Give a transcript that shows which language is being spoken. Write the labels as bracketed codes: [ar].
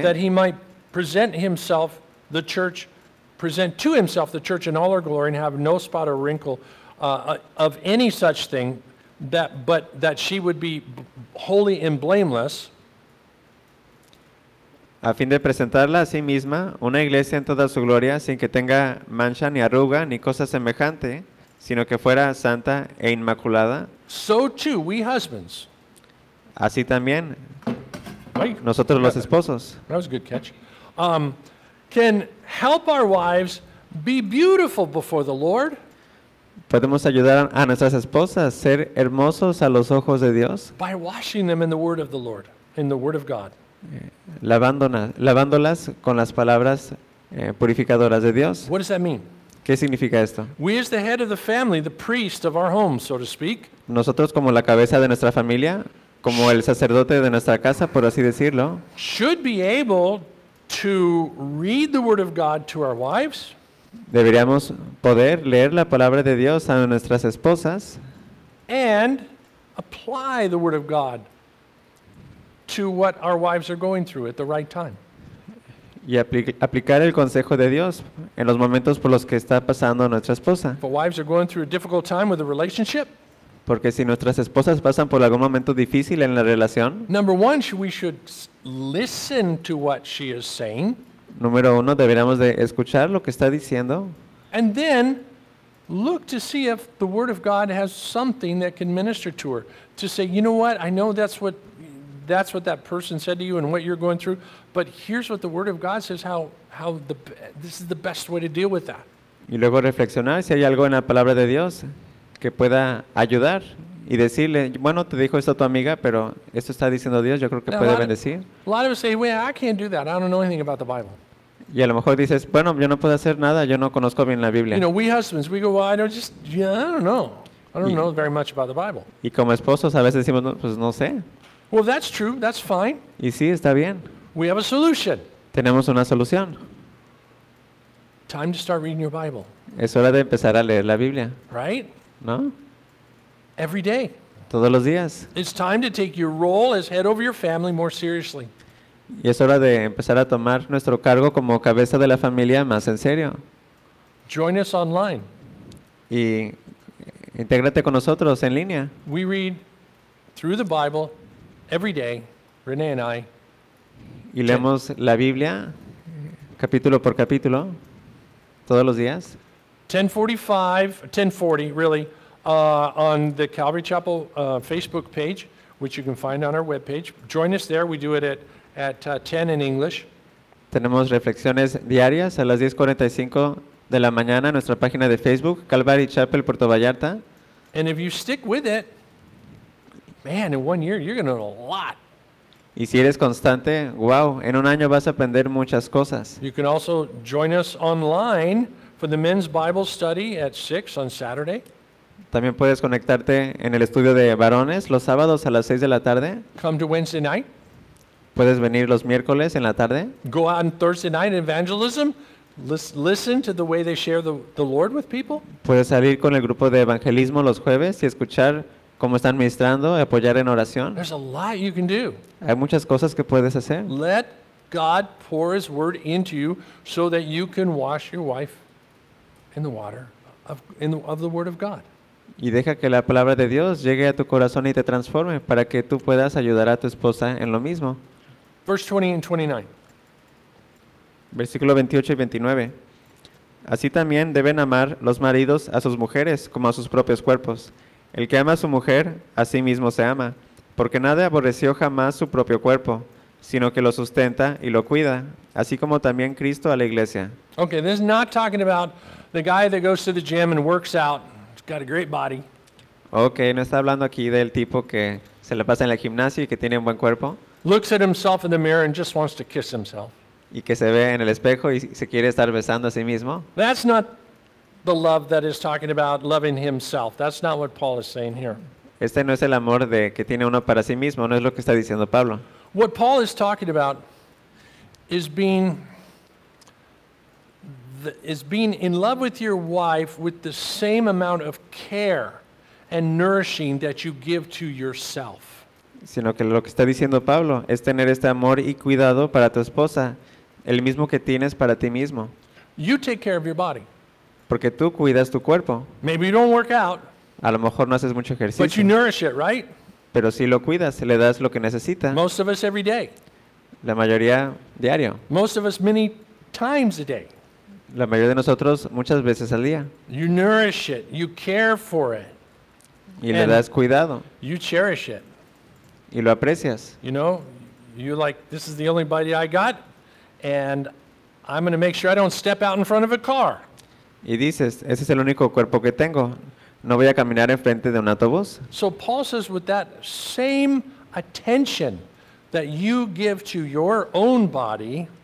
[en] that he might present himself, the church, present to himself the church in all her glory and have no spot or wrinkle of any such thing, that but that she would be holy and blameless. [es] A fin de presentarla a sí misma, una iglesia en toda su gloria, sin que tenga mancha ni arruga ni cosa semejante, sino que fuera santa e inmaculada. [en] So too, we husbands. [es] Así también, nosotros los esposos. [en] That was a good catch. Can help our wives Be beautiful before the Lord. [es] Podemos ayudar a nuestras esposas a ser hermosos a los ojos de Dios. [en] By washing them in the word of the Lord, in the word of God. [es] Lavándolas con las palabras purificadoras de Dios. [en] What does that mean? [es] ¿Qué significa esto? [en] We as the head of the family, the priest of our home, so to speak. [es] Nosotros como la cabeza de nuestra familia, como el sacerdote de nuestra casa, por así decirlo. [en] Should be able to read the word of God to our wives. [es] Deberíamos poder leer la palabra de Dios a nuestras esposas. [en] And apply the word of God to what our wives are going through at the right time. [es] Y aplicar el consejo de Dios en los momentos por los que está pasando nuestra esposa. [en] If our wives are going through a difficult time with a relationship. [es] Porque si nuestras esposas pasan por algún momento difícil en la relación. [en] Number one, we should listen to what she is saying. [es] Número uno, deberíamos de escuchar lo que está diciendo. [en] And then look to see if the word of God has something that can minister to her. To say, you know what, I know that's what that person said to you and what you're going through, but here's what the word of God says, this is the best way to deal with that. [es] Y luego reflexionar si hay algo en la palabra de Dios que pueda ayudar y decirle, bueno, te dijo esto tu amiga, pero esto está diciendo Dios, yo creo que puede bendecir. [en] A lot of us say, well, I can't do that. I don't know anything about the Bible. [es] Y a lo mejor dices, bueno, yo no puedo hacer nada, yo no conozco bien la Biblia. [en] You know, we husbands, we go, well, I don't know. I don't know very much about the Bible. [es] Y como esposos a veces decimos, pues no sé. [en] Well, that's true. That's fine. [es] Y sí, está bien. [en] We have a solution. [es] Tenemos una solución. [en] Time to start reading your Bible. [es] Es hora de empezar a leer la Biblia. [en] Right? [es] ¿No? [en] Every day. [es] Todos los días. [en] It's time to take your role as head over your family more seriously. [es] Y es hora de empezar a tomar nuestro cargo como cabeza de la familia más en serio. [en] Join us online. [es] Y intégrate con nosotros en línea. [en] We read through the Bible every day, Renee and I. [es] Y leemos la Biblia capítulo por capítulo todos los días. [en] 10:40, on the Calvary Chapel Facebook page, which you can find on our webpage. Join us there. We do it at 10 in English. [es] Tenemos reflexiones diarias a las 10:45 de la mañana en nuestra página de Facebook, Calvary Chapel, Puerto Vallarta. [en] And if you stick with it, man, in 1 year, you're going to know a lot. [es] Y si eres constante, wow, en un año vas a aprender muchas cosas. [en] You can also join us online for the men's Bible study at 6 on Saturday. [es] También puedes conectarte en el estudio de varones los sábados a las 6 de la tarde. [en] Come to Wednesday night. [es] Puedes venir los miércoles en la tarde. [en] Go out on Thursday night in evangelism. Listen to the way they share the Lord with people. [es] Puedes salir con el grupo de evangelismo los jueves y escuchar cómo están ministrando y apoyar en oración. [en] There's a lot you can do. [es] Hay muchas cosas que puedes hacer. [en] Let God pour His word into you so that you can wash your wife in the water of the word of God. [es] Y deja que la palabra de Dios llegue a tu corazón y te transforme para que tú puedas ayudar a tu esposa en lo mismo. [en] Verse 20 and 29. [es] Versículo 28 y 29. Así también deben amar los maridos a sus mujeres como a sus propios cuerpos. El que ama a su mujer, a sí mismo se ama, porque nadie aborreció jamás su propio cuerpo, sino que lo sustenta y lo cuida, así como también Cristo a la iglesia. [en] Okay, this is not talking about the guy that goes to the gym and works out. Got a great body. [es] Okay, no está hablando aquí del tipo que se le pasa en la gimnasia y que tiene un buen cuerpo. [en] Looks at himself in the mirror and just wants to kiss himself. [es] Y que se ve en el espejo y se quiere estar besando a sí mismo. [en] That's not the love that is talking about loving himself. That's not what Paul is saying here. [es] Este no es el amor de que tiene uno para sí mismo, no es lo que está diciendo Pablo. [en] What Paul is talking about is being in love with your wife with the same amount of care and nourishing that you give to yourself. [es] Sino que lo que está diciendo Pablo es tener este amor y cuidado para tu esposa, el mismo que tienes para ti mismo. [en] You take care of your body. [es] Porque tú cuidas tu cuerpo. [en] Maybe you don't work out. [es] A lo mejor no haces mucho ejercicio. [en] But you nourish it, right? [es] Pero sí lo cuidas, le das lo que necesita. [en] Most of us every day. [es] La mayoría diario. [en] Most of us many times a day. [es] La mayoría de nosotros muchas veces al día. [en] You nourish it, you care for it. [es] Y le das cuidado. [en] You cherish it. [es] Y lo aprecias. [en] You know, you're like, this is the only body I got, and I'm going to make sure I don't step out in front of a car. [es] Y dices, ese es el único cuerpo que tengo. No voy a caminar enfrente de un autobús. [en] So Paul says, with that same attention that you give to your own body,